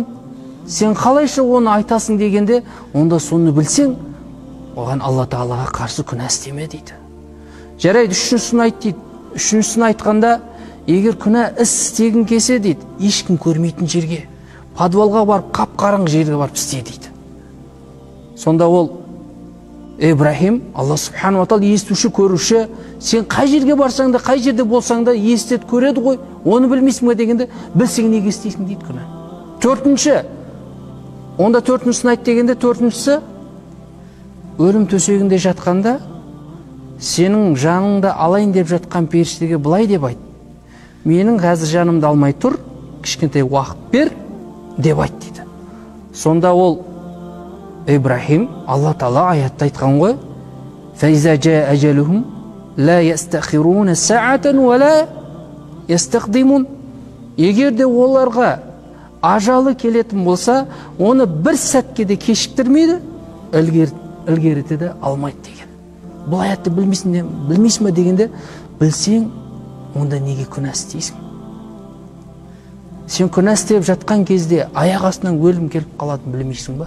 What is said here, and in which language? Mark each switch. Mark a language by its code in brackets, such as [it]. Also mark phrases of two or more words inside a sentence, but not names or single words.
[kk] Сен қалайша оны айтасың дегенде, онда соны білсең, оған Алла Тағалаға қарсы күнә істеме дейді. Жарайды, үшіншісін айт дейді. Үшіншісін айтқанда, егер күнә іс істегің келсе дейді, ешкім көрмейтін жерге, подвалға барып, қап-қараңғы жерге барып істе дейді. Сонда ол Ибрахим, Алла [ar] سبحانه وتعالى [kk] естуші, көруші, сен қай жерге барсаң да, қай жерде болсаң да естеді, көреді ғой, оны білмейсің бе дегенде, білсең неге істейсің дейді күнә. Төртінші, онда төртіншісін айт дегенде, төртіншісі, өлім төсегінде жатқанда, сенің жаныңды алайын деп жатқан періштеге былай деп айт. Менің қазір жанымды алмай тұр, кішкентай уақыт бер деп айт дейді. Сонда ол Ибрахим, Алла Тағала аятта айтқан ғой, [ar] فَإِذَا جَاءَ أَجَلُهُمْ لَا يَسْتَخِرُونَ سَاعَةً وَلَا يَسْتَقْدِمُونَ. [kk] Егер де оларға ажалы келетін болса, оны бір сәтке де кешіктірмейді, ілгеріте де алмайды деген. Бұл аятты білмейсің бе дегенде, білсең, онда неге күнә істейсің? Сен күнә істеп жатқан кезде аяқ астынан өлім келіп қалатын білмейсің ба?